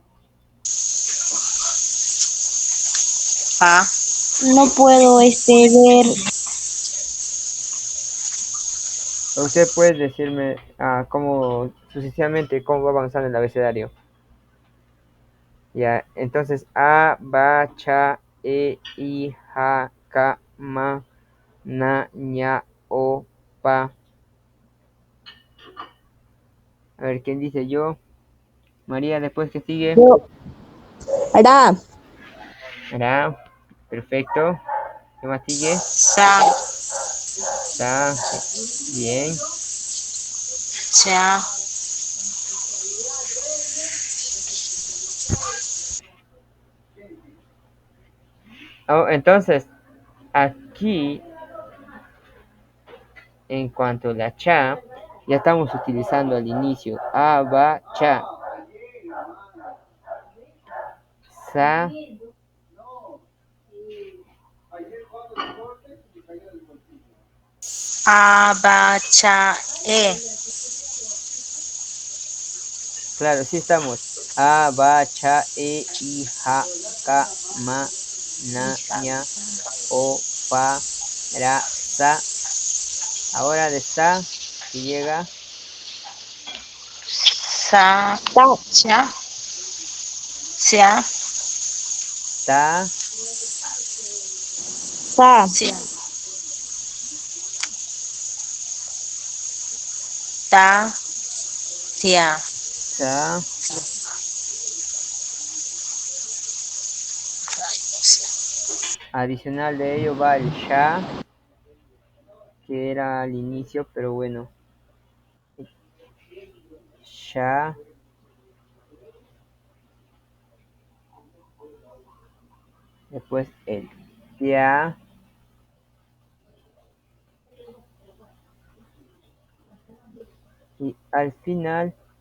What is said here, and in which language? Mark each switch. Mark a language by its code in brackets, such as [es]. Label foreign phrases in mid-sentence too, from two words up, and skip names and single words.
[es] A, no puedo ver. Usted puede decirme cómo, sucesivamente, cómo va avanzando el abecedario. Ya, entonces a, ba, cha, e, i, ja, ka, ma, na, ña, o, pa. A ver, ¿quién dice yo? María, después que sigue. Yo, hará, Hará. Perfecto. ¿Qué más sigue? Sa, Está bien. cha, Oh, entonces, aquí, en cuanto a la cha, ya estamos utilizando al inicio. A, ba, cha. Sa, a, ba, cha, e. claro, sí estamos. A, ba, cha, e, i, ja, ka, ma, na, ña, o, pa, ra, sa. Ahora de sa, que llega Sa, ta, cha, sia, ta, sa, sia, ta, sia, sa. Adicional de ello va el sha, que era al inicio, pero bueno, sha, después el tia, y al final,